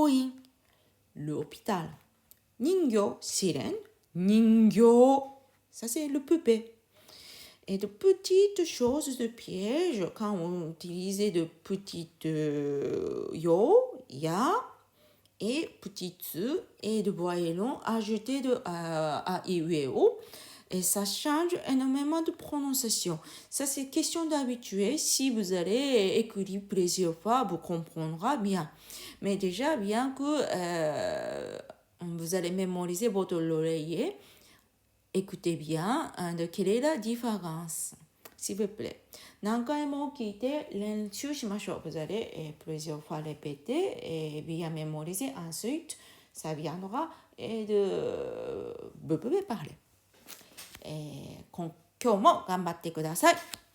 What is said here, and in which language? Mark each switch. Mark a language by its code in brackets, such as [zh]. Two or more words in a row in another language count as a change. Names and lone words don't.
[fr] Byoin, l'hôpital. Ningyo, sirène. Ningyo, ça c'est le poupée. Et de petites choses de piège, quand on utilisait de petites yo, ya, et petites tsu, et de voyelles ajoutés de a, i, u, e, o. Et ça change énormément de prononciation. Ça, c'est question d'habituer. Si vous allez écrire plusieurs fois, vous comprendrez bien. Mais déjà, bien que vous allez mémoriser votre l'oreiller, écoutez bien de quelle est la différence. S'il vous plaît. [ja] 何回も聞いて練習しましょう。 [fr] Vous allez plusieurs fois répéter et bien mémoriser. Ensuite, ça viendra et vous pouvez parler. [ja] 今日も頑張ってください。